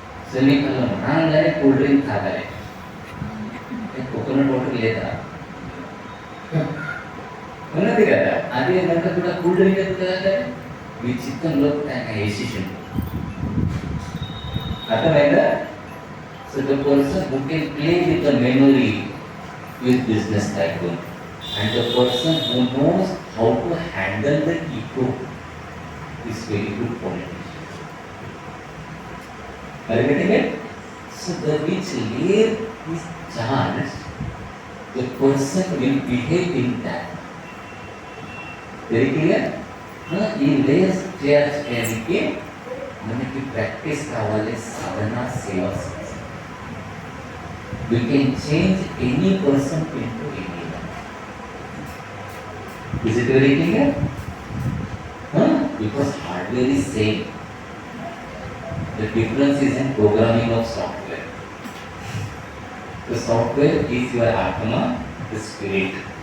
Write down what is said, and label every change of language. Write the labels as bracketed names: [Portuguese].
[Telugu] So మీకు రాగానే cool drink తాగాలి. కోకోనట్ వాటర్ లేదా ఉన్నది కదా. అదే కనుక కూడా కూల్ డ్రింక్ కదా మీ చిత్తంలో ఆయన వేసేసిండు. అర్థమైందా? [English] So the person who can play with the memory with business tycoon and the person who knows how to handle the ego is very good politician. Are you getting it? So the which layer is charged, the person will behave in that. Very clear? [Telugu] ఈ layers చేయాల్సి చేయడానికి మనకి practice కావాలి. సాధన సేవ. [English] We can change any person into anyone. Is it very clear? Because hardware is same. The difference is in programming of software. The software is your Atma, the spirit.